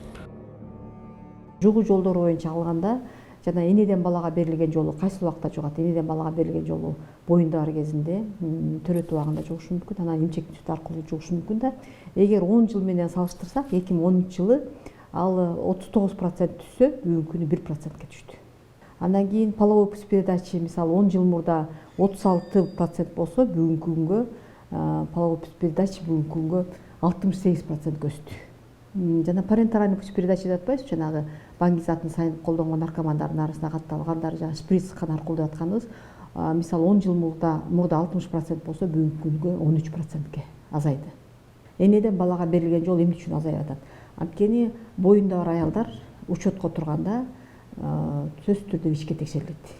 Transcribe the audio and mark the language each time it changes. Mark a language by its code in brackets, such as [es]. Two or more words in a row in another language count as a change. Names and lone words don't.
[ky] Жугуу жолдору боюнча алганда жана энеден балага берилген жолу кайсы убакта жугат? Энеден балага берилген жолу боюнда бар кезинде төрөтүп убагында жугушу мүмкүн, анан эмчек сүт аркылуу жугушу мүмкүн да. Эгер 10 жыл менен салыштырсак, 2010 жылы ал 39% түшсө, бүгүнкү күнү 1%ке түштү. Андан кийин [ru] половой путь передачи [ky] мисалы 10 жыл мурда 36% болсо, бүгүнкү күнгө [ru] половой путь передачи [ky] бүгүнкү күнгө 68%ге өстү. Жана [ru] парентеральный путь передачи [ky] деп атпайбызбы, жанагы баңгизатын сайын колдонгон наркомандардын арасына катталгандар, жана шприц кан аркылуу деп атканыбыз, мисалы 10 жыл мурда 60% болсо, бүгүнкү күнгө 13%ке азайды. Энеден балага берилген жол эмне үчүн азайып атат? Анткени боюнда бар аялдар учетко турганда сөзсүз түрдө ВИЧке текшерилет.